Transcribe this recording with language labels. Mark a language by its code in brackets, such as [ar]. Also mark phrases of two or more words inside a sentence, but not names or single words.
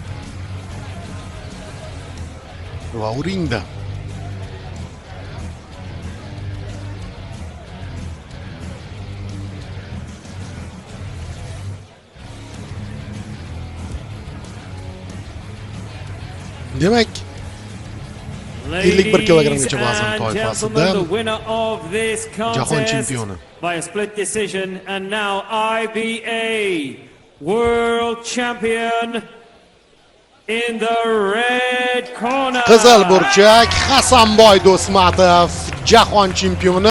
[uz] Va ringda demak 51 kilogramgacha vazn toifasida jahon chempioni [en] by a split decision and now IBA world champion in the red corner. [uz] Qizil burchak Hasanboy Do'stmatov jahon chempioni.